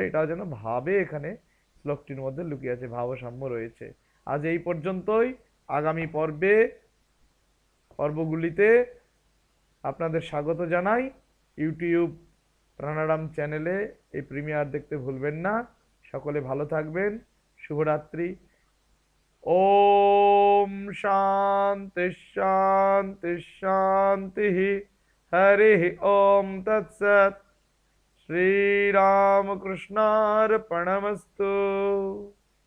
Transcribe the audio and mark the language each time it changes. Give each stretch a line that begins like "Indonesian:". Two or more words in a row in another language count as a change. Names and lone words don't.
Bangla: এটাও যেন ভাবে এখানে শ্লোকটির মধ্যে লুকিয়ে আছে, ভাবসাম্য রয়েছে। আজ এই পর্যন্তই। আগামী পর্বগুলিতে আপনাদের স্বাগত জানাই। ইউটিউব প্রাণারাম চ্যানেলে এই প্রিমিয়ার দেখতে ভুলবেন না। সকলে ভালো থাকবেন। শুভরাত্রি।
Sanskrit: ओम शांति शांति शांति। हरि ओम तत्सत्। श्री राम कृष्णार्पणमस्तु।